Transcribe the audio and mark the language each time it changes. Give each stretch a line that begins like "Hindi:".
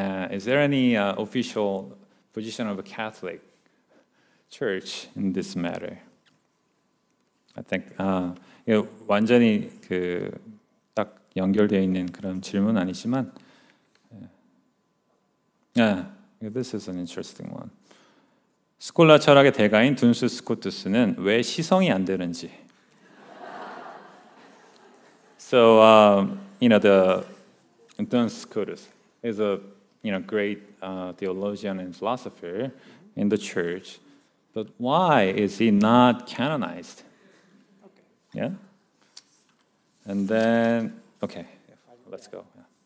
English: Is there any official position of a Catholic Church in this matter? I think
Korean: 이거 완전히 딱 연결되어 있는 그런 질문 아니지만,
English: this is an interesting one.
Korean: 스콜라 철학의 대가인 둔스 스코투스는 왜 시성이 안 되는지.
English: So the Duns Scotus is a great theologian and philosopher in the church, but why is he not canonized? Yeah. And then, okay, let's go. Yeah.